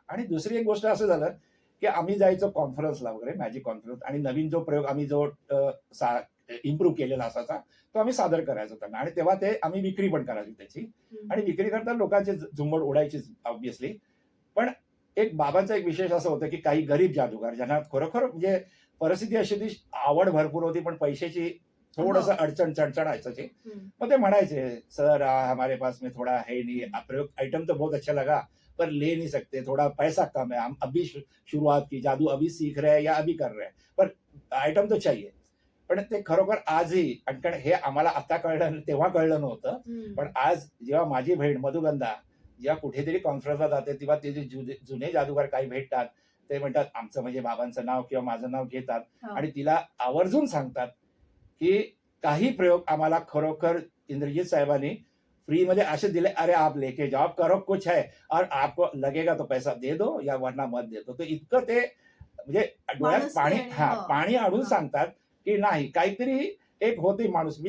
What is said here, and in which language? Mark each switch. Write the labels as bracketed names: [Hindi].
[Marathi] आणि दुसरी एक गोष्ट असं झालं की आम्ही जायचो कॉन्फरन्सला वगैरे, मॅजिक कॉन्फरन्स, आणि नवीन जो प्रयोग आम्ही जो इम्प्रूव्ह केलेला असायचा, तो आम्ही सादर करायचो त्यांना. आणि तेव्हा ते आम्ही विक्री पण करायची त्याची. आणि विक्री करता लोकांची झुंबड उडायचीच ऑब्व्हियसली. पण एक बाबांचा एक विशेष असं होतं की काही गरीब जादूगार, ज्यांना खरोखर म्हणजे परिस्थिती अशी होती, आवड भरपूर होती, पण पैशाची थोडंसं चणचण असायची. मग ते म्हणायचे, [Hindi] सर हमारे पास में थोड़ा है नहीं, प्रयोग आइटम तो बहुत अच्छा लगा पर ले नहीं सकते, थोड़ा पैसा कम है, हम अभी शुरुआत की, जादू अभी सीख रहे हैं या अभी कर रहे हैं, पर आयटम तो चाहिए. [Marathi] पण ते खरोखर आजही, कारण हे आम्हाला आता कळलं, तेव्हा कळलं नव्हतं. पण आज जेव्हा माझी बहीण मधुगंधा जेव्हा कुठेतरी कॉन्फरन्सला जाते, तेव्हा ते जे जुने जादूगार काही भेटतात, ते म्हणतात आमचं, म्हणजे बाबांचं नाव किंवा माझं नाव घेतात आणि तिला आवर्जून सांगतात की काही प्रयोग आम्हाला खरोखर इंद्रजीत साहेबांनी फ्रीमध्ये असे दिले, [Hindi] अरे आप लेके जाओ, आप करो कुछ है और आपको लगेगा तो पैसा दे दो [Marathi] या वरना मत दे दो. तर इतकं ते, म्हणजे डोळ्यात पाणी आणून सांगतात की नाही, काहीतरी एक होते माणूस.